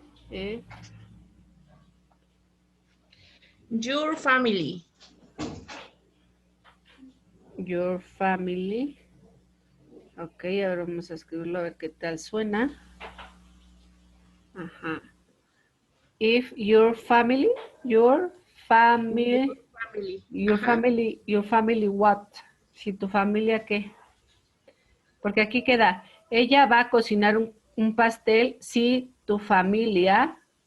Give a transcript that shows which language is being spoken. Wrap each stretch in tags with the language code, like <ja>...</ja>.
<en>If. Your family. Your family.</en> <es>Ok, ahora vamos a escribirlo a ver qué tal suena. Ajá.</es> <en>If your family, your family, your family what?</en> <es>Si tu familia qué. Porque aquí queda, ella va a cocinar un pastel si tu familia.</es>